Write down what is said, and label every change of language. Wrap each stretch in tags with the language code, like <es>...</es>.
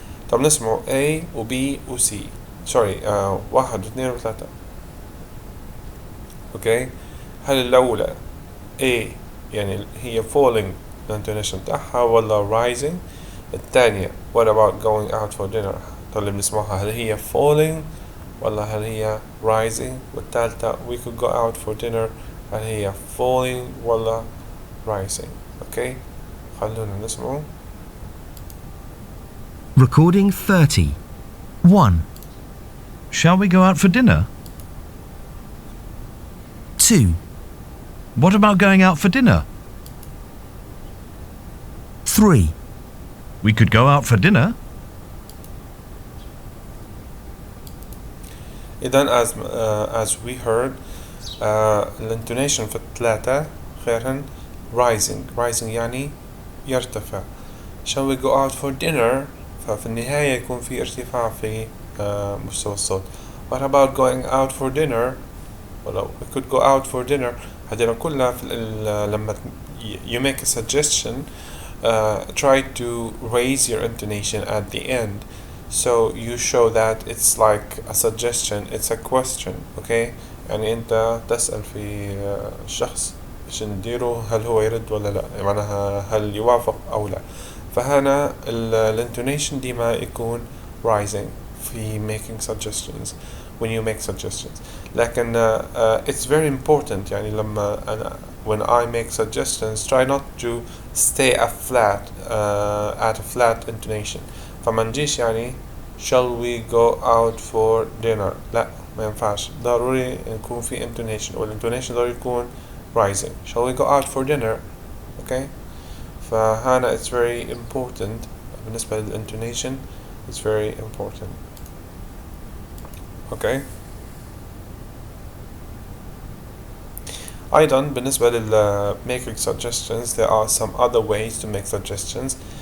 <ar>طب نسمعوا A و B و C sorry 1 و 2 و 3 اوكي. هل الأولى A يعني هي falling الانتونيشن بتاعها ولا rising. الثانية</ar> <en>what about going out for dinner</en> <ar>اللي بنسمعها هل هي falling ولا هل هي rising. والثالثة</ar> <en>we could go out for dinner</en> <ar>هل هي falling ولا rising. اوكي خلونا نسمعه.</ar> <en>Recording 30. 1. Shall we go out for dinner? 2. What about going out for dinner? 3. We could go out for dinner.</en> <ar>إذن</ar> <en>as we heard</en> <ar>الانتونيشن في الثلاثة خيرهن rising يعني يرتفع.</ar> <en>shall we go out for dinner</en> <ar>ففي النهاية يكون في ارتفاع في مستوى الصوت.</ar> <en>what about going out for dinner well, we could go out for dinner.</en> <ar>هذين كلها في لما</ar> <en>you make a suggestion try to raise your intonation at the end so you show that it's like a suggestion it's a question okay.</en> <ar>يعني انت تسأل في الشخص ايش نديره هل هو يرد ولا لا معناها هل يوافق او لا. فهنا الانتونيشن ديما يكون rising في making suggestions</ar> <en>when you make suggestions. لكن it's very important</en> <ar>يعني لما أنا</ar> <en>when I make suggestions try not to stay at a flat intonation.</en> <ar>فما نجيش يعني</ar> <en>shall we go out for dinner،</en> <ar>لا ما ينفعش، ضروري يكون في intonation، والintonation ضروري يكون rising.</ar> <en>shall we go out for dinner؟ okay. فهنا it's very important بالنسبة للintonation، it's very important. okay.</en> <ar>أيضا بالنسبة لل making suggestions</ar> <en>there are some other ways to make suggestions.</en>